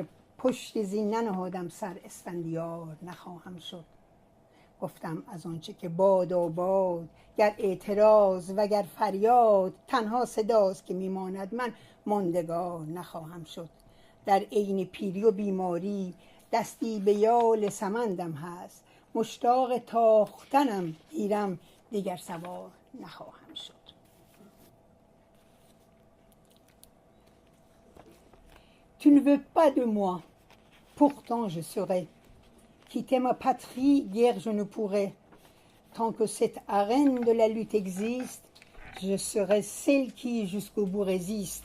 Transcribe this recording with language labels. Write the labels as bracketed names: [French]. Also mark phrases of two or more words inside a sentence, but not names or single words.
[Persian] پشت زین ننهادم سر اسفندیار نخواهم شد گفتم از آنچه که باد آباد گر اعتراض وگر فریاد تنها صداست که میماند من ماندگار نخواهم شد در عین پیری و بیماری دستی به یال سمندم هست مشتاق تاختنم گیرم دیگر سوار نخواهم شد. [French] Tu ne veux pas de moi, pourtant je serai. Quitter ma patrie, guère je ne pourrai. Tant que cette arène de la lutte existe, je serai celle qui jusqu'au bout résiste.